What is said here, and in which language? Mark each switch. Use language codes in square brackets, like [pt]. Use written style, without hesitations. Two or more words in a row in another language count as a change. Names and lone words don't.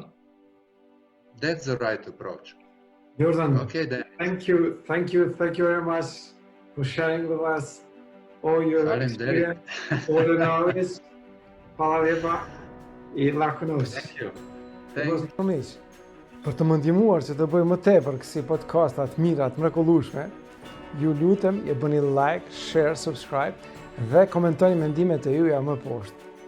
[en] That's the right approach. Jordan, okay, then. Thank you very much for sharing with us all your experience, all the knowledge. [hr] Hvala lijepa I laku noć. [en] Thank you. Thank you. [sq] Për të më ndihmuar që të bëj më tepër kësi podcasta të mira, të mrekullueshme, ju lutem e bëni [en] like, share, subscribe [sq] dhe komentoni mendimet e juaja më poshtë.